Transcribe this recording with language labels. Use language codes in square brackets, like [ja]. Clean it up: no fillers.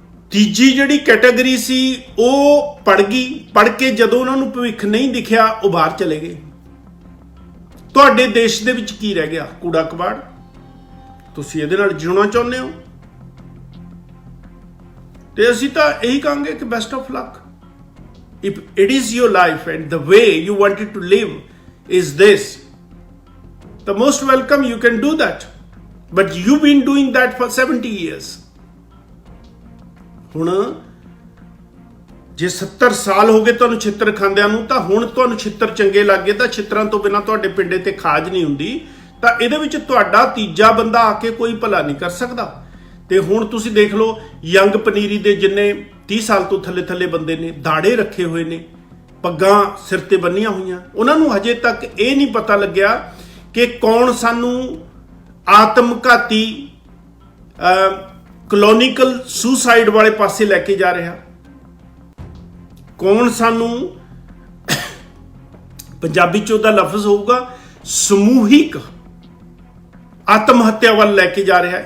[pa] ਤੀਜੀ ਜਿਹੜੀ ਕੈਟਾਗਰੀ ਸੀ ਉਹ ਪੜ ਗਈ। ਪੜ ਕੇ ਜਦੋਂ ਉਹਨਾਂ ਨੂੰ ਭਵਿੱਖ ਨਹੀਂ ਦਿਖਿਆ ਉਹ ਬਾਹਰ ਚਲੇ ਗਏ। ਤੁਹਾਡੇ ਦੇਸ਼ ਦੇ ਵਿੱਚ ਕੀ ਰਹਿ ਗਿਆ? ਕੂੜਾ ਕਬਾੜ। ਤੁਸੀਂ ਇਹਦੇ ਨਾਲ ਜਿਉਣਾ ਚਾਹੁੰਦੇ ਹੋ ਤੇ ਅਸੀਂ ਤਾਂ ਇਹੀ ਕਹਾਂਗੇ ਕਿ best of luck. [en] If it is your life and the way you wanted to live is this, the most welcome, you can do that. But you've been doing that for 70 years. [pa] ਹੁਣ ਜੇ 70 ਸਾਲ ਹੋ ਗਏ ਤੁਹਾਨੂੰ ਛਿੱਤਰ ਖਾਂਦਿਆਂ ਨੂੰ, ਤਾਂ ਹੁਣ ਤੁਹਾਨੂੰ ਛਿੱਤਰ ਚੰਗੇ ਲੱਗੇ ਤਾਂ ਛਿੱਤਰਾਂ ਤੋਂ ਬਿਨਾਂ ਤੁਹਾਡੇ ਪਿੰਡੇ ਤੇ ਖਾਜ ਨਹੀਂ ਹੁੰਦੀ, ਤਾਂ ਇਹਦੇ ਵਿੱਚ ਤੁਹਾਡਾ ਤੀਜਾ ਬੰਦਾ ਆ ਕੇ ਕੋਈ ਭਲਾ ਨਹੀਂ ਕਰ ਸਕਦਾ। ਤੇ ਹੁਣ ਤੁਸੀਂ ਦੇਖ ਲਓ ਯੰਗ ਪਨੀਰੀ ਦੇ ਜਿੰਨੇ 30 ਸਾਲ ਤੋਂ ਥੱਲੇ ਥੱਲੇ ਬੰਦੇ ਨੇ, ਦਾੜੇ ਰੱਖੇ ਹੋਏ ਨੇ, ਪੱਗਾਂ ਸਿਰ ਤੇ ਬੰਨੀਆਂ ਹੋਈਆਂ, ਉਹਨਾਂ ਨੂੰ ਹਜੇ ਤੱਕ ਇਹ ਨਹੀਂ ਪਤਾ ਲੱਗਿਆ ਕਿ ਕੌਣ ਸਾਨੂੰ ਆਤਮਘਾਤੀ ਕਲੋਨੀਕਲ ਸੁਸਾਈਡ ਵਾਲੇ ਪਾਸੇ ਲੈ ਕੇ ਜਾ ਰਿਹਾ, ਕੌਣ ਸਾਨੂੰ ਪੰਜਾਬੀ ਚ ਉਹਦਾ ਲਫ਼ਜ਼ ਹੋਊਗਾ ਸਮੂਹਿਕ ਆਤਮ ਹੱਤਿਆ ਵੱਲ ਲੈ ਕੇ ਜਾ ਰਿਹਾ।